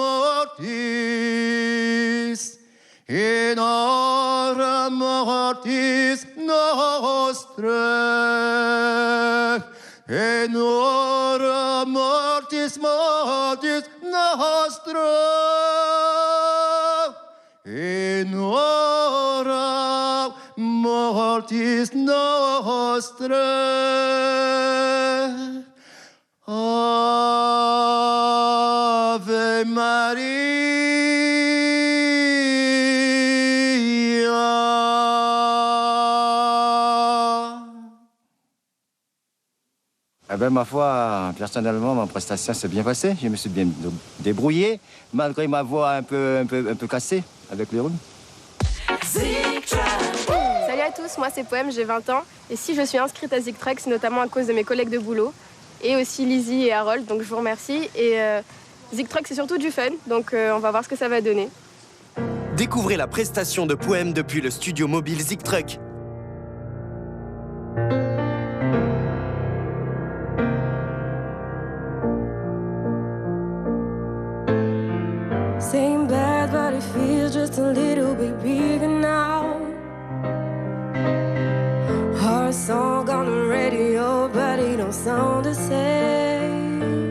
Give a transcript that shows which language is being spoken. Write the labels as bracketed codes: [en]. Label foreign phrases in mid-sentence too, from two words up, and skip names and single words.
[la] mortis nostrae, in hora mortis nostra, in hora mortis nostrae. Ave Maria. [fr] Eh ben, ma foi, personnellement, ma prestation s'est bien passée. Je me suis bien débrouillé, malgré ma voix un peu cassée avec les rhumes. Salut à tous, moi c'est Poème, j'ai 20 ans. Et si je suis inscrite à Zik Troc, c'est notamment à cause de mes collègues de boulot. Et aussi Lizzie et Harold, donc je vous remercie. Et Zik Troc, c'est surtout du fun, donc on va voir ce que ça va donner. Découvrez la prestation de Poème depuis le studio mobile Zik Troc. [en] Same bed, but it feels just a little bit bigger now. Our song on the radio, but it don't sound the same.